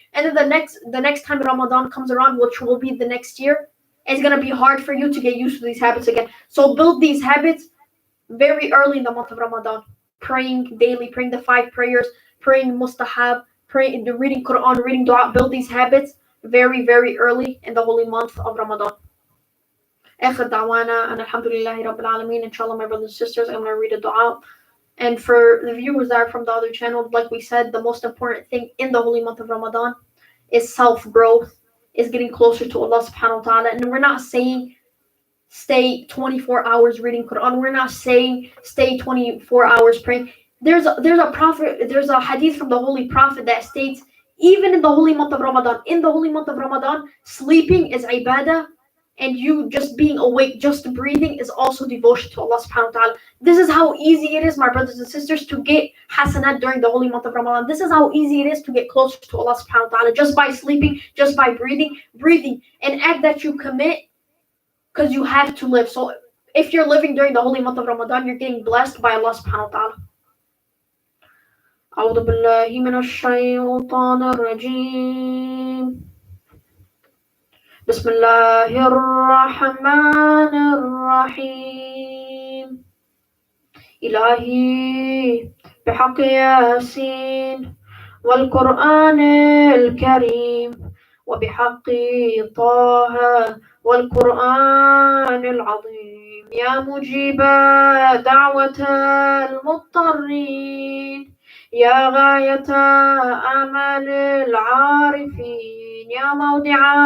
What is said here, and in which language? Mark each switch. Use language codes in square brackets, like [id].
[en] And then the next time Ramadan comes around, which will be the next year, it's gonna be hard for you to get used to these habits again. So build these habits very early in the month of Ramadan. Praying daily, praying the 5 prayers, praying mustahab, praying, the reading Quran, reading dua. Build these habits very, very early in the holy month of Ramadan. [ar] آخر دعوانا أن الحمد لله رب العالمين. [en] Inshallah, my brothers and sisters, I'm going to read a dua. And for the viewers that are from the other channel, like we said, the most important thing in the holy month of Ramadan is self-growth, is getting closer to Allah subhanahu wa ta'ala. And we're not saying stay 24 hours reading Quran. We're not saying stay 24 hours praying. There's a hadith from the Holy Prophet that states, even in the holy month of Ramadan, sleeping is ibadah, and you just being awake, just breathing, is also devotion to Allah subhanahu wa ta'ala. This is how easy it is, my brothers and sisters, to get hasanat during the holy month of Ramadan. This is how easy it is to get closer to Allah subhanahu wa ta'ala, just by sleeping, just by breathing, an act that you commit because you have to live. So if you're living during the holy month of Ramadan, you're getting blessed by Allah subhanahu wa ta'ala. [ar] أعوذ بالله من الشيطان الرجيم. بسم الله الرحمن الرحيم. إلهي بحق ياسين والقرآن الكريم وبحق طه والقرآن العظيم، يا مجيب دعوة المضطرين، يا غاية آمال العارفين، يا موضع